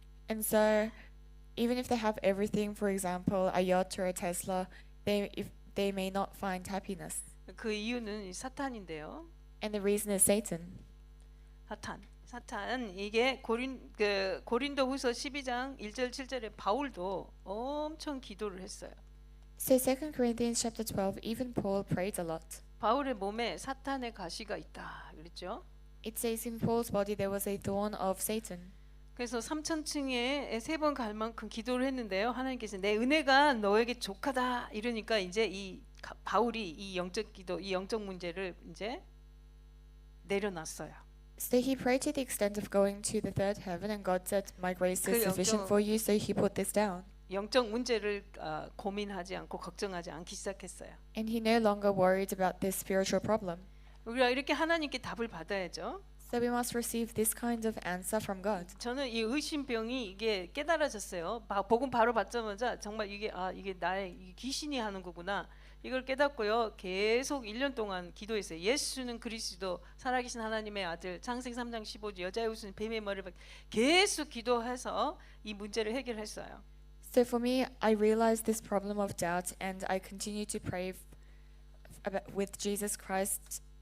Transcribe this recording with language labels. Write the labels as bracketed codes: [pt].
[en] And so, even if they have everything, for example, a yacht or a Tesla, they may not find happiness. [ko] 그 이유는 사탄인데요. [en] And the reason is Satan. [ko] 사탄 이게 고린도후서 12장 1절 7절에 바울도 엄청 기도를 했어요. [en] So 2 Corinthians chapter 12, even Paul prayed a lot. [ko] 바울의 몸에 사탄의 가시가 있다 그랬죠. [en] It says in Paul's body there was a thorn of Satan. [ko] 그래서 3,000층에 3번 갈 만큼 기도를 했는데요. 하나님께서 내 은혜가 너에게 족하다 이러니까 이제 바울이 이 영적 기도, 이 영적 문제를 이제 내려놨어요. [en] So he prayed to the extent of going to the third heaven, and God said, "My grace is sufficient [ko] 영적- [en] for you." So he put this down, [ko] 영적 문제를 고민하지 않고 걱정하지 않기 시작했어요. [en] and he no longer worried about this spiritual problem. [ko] 우리가 이렇게 하나님께 답을 받아야죠. [en] So we must receive this kind of answer from God. [ko] 저는 이 의심병이 이게 깨달아졌어요. 복음 바로 받자마자 정말 이게 나의 귀신이 하는 거구나. 이걸 깨닫고요. 계속 1년 동안 기도했어요. 예수는 그리스도 살아계신 하나님의 아들. 창세기 3장 15절 여자의 옷은 뱀의 머리를 계속 기도해서 이 문제를 해결했어요. [en] So for me, I realized this problem of doubt, and I continue to pray with Jesus Christ.